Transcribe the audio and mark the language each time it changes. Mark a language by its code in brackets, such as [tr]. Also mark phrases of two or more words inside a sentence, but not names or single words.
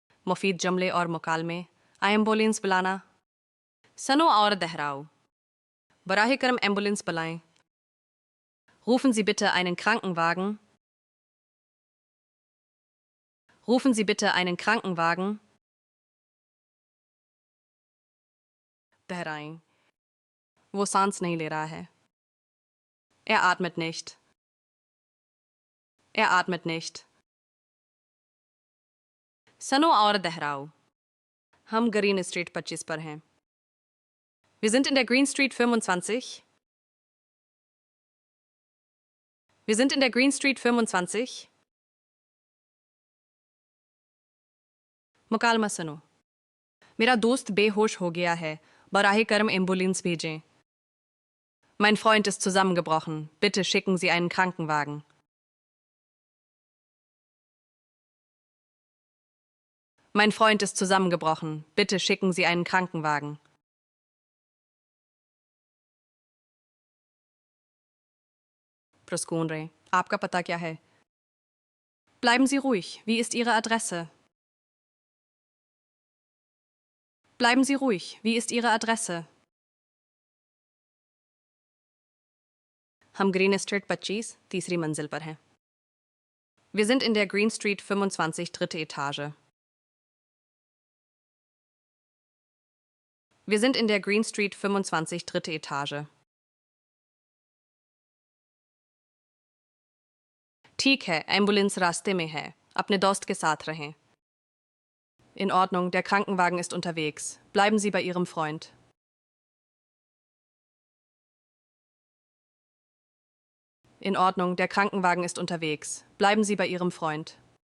[ur] مفید جملے اور مکالمے، ایمبولینس بلانا. سنو اور دہراؤ. براہ کرم ایمبولینس بلائیں. [de] Rufen Sie bitte einen Krankenwagen. Rufen Sie bitte einen Krankenwagen. [ur] دہرائیں. وہ سانس نہیں لے رہا ہے. [de] Er atmet nicht. Er atmet nicht. [ur] سنو اور دہراؤ. ہم گرین اسٹریٹ 25 پر ہیں. [de] Wir sind in der Green Street 25. Wir sind in der Green Street 25. [ur] مکالمہ سنو. میرا دوست بے ہوش ہو گیا ہے۔ براہ کرم ایمبولینس بھیجیں. [de] Mein Freund ist zusammengebrochen. Bitte schicken Sie einen Krankenwagen. Mein Freund ist zusammengebrochen. Bitte schicken Sie einen Krankenwagen. Proskundre, [ur] آپ کا پتہ کیا ہے? [de] Bleiben Sie ruhig. Wie ist Ihre Adresse? Bleiben Sie ruhig. Wie ist Ihre Adresse? [ur] ہم گرین اسٹریٹ 25 تیسری منزل پر ہیں. [de] Wir sind in der Green Street 25 dritte Etage. Wir sind in der Green Street 25 dritte Etage. [ur] ٹھیک ہے، ایمبولینس راستے میں ہے. اپنے دوست کے ساتھ رہیں. [de] In Ordnung, der Krankenwagen ist unterwegs. Bleiben Sie bei Ihrem Freund. In Ordnung, der Krankenwagen ist unterwegs. Bleiben Sie bei Ihrem Freund.